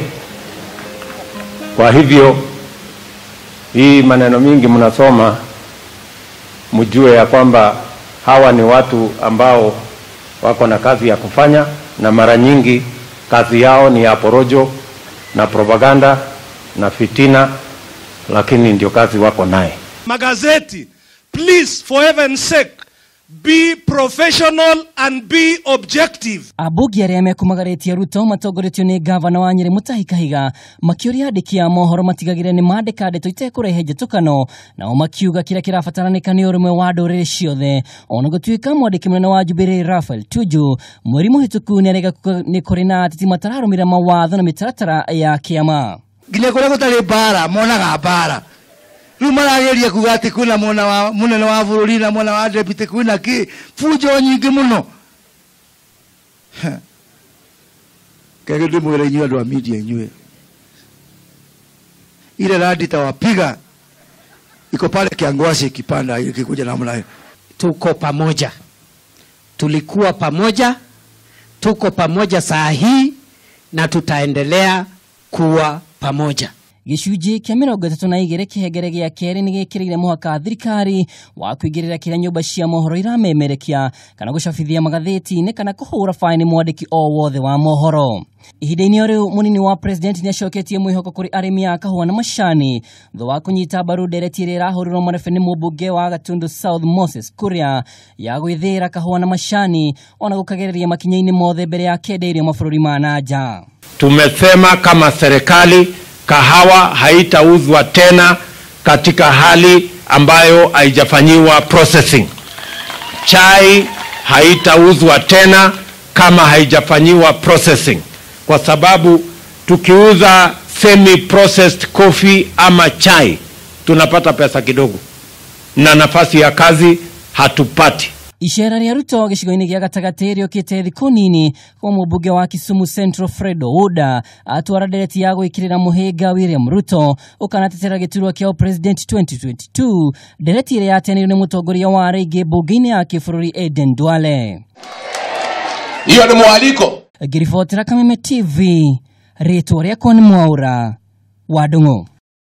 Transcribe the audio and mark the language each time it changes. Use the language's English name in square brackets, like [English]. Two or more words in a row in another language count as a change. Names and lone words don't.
[Swahili] Kwa hivyo hii maneno mingi mnasoma, mjue ya kwamba hawa ni watu ambao wako na kazi ya kufanya, na mara nyingi kazi yao ni ya porojo na propaganda na fitina, lakini ndio kazi wako naye. Magazeti, [English] please, for heaven's sake, be professional and be objective. [Kikuyu] Abugi aria mekumagaretie Ruto matongoretio ni gavana wa Nyeri Mutahi Kahiga makiuria andiki a mohoro matigagire ni mandika ndeto itekurehe njatukano na makiuga kira kirafataranika ni urumwe wa ndurire ciothe. Ona gutuika mwandiki munene wa Jubilee Raphael Tuju mweri muhituku ni arega ni kuri na atiti matararumira mawatho na mitaratara ya kiama. Nginya kuria gutari bara monaga bara. Riu marageria kuga ati kuna munene wa bururi na mwana wa deputy kuna ki [Swahili] fujo nyingi [Kikuyu] muno. Kage ndimwira inyuĩ andũ a media inyuĩ. [Swahili] Ile radi tawapiga iko pale Kiangwasi ikipanda ikikuja namna hiyo. Tuko pamoja. Tulikuwa pamoja, tuko pamoja saa hii na tutaendelea kuwa pamoja. [Kikuyu] Gicunji kia 32 kihegere gia keri ni gikirire muhaka thirikari wa kwigirira kira nyumba cia mohoro iramemerekia kana gucabithia magatheti-ini kana kuhura faini mwandiki o wothe wa mohoro. Ihinda-ini riu munini wa president ni acoketie mwihoko kuri arimi a kahua na macani tho wa kunyita mbaru ndereti iria irahurirwo marefe ni mubunge wa Gatundu South Moses Kuria ya gwithira kahua na macani ona gukagereria makinya-ini mothe mbere ya kenderio mabũrũri ma nanja. [Swahili] Tumesema kama serikali kahawa haitauzwa tena katika hali ambayo haijafanyiwa processing. Chai haitauzwa tena kama haijafanyiwa processing, kwa sababu tukiuza [English] semi processed coffee [Swahili] ama chai tunapata pesa kidogo na nafasi ya kazi hatupati. [Kikuyu] Ishera ria Ruto gicigo-ini gia gatagati riokite thiku nini kwa mubunge wa Kisumu Central Fred Ouda atwara ndereti ya gwikirira muhinga William Ruto ukanatetera giturwa kia president 2022 ndereti iria yatenirwo ni mutongoria wa rege bunge-ini ya kibũrũri Eden Duale. [Swahili] Hiyo ni mwaliko. [Kikuyu] Ngiribotera Kameme TV, ritwa riakwa ni Mwaura wa Ndung'u.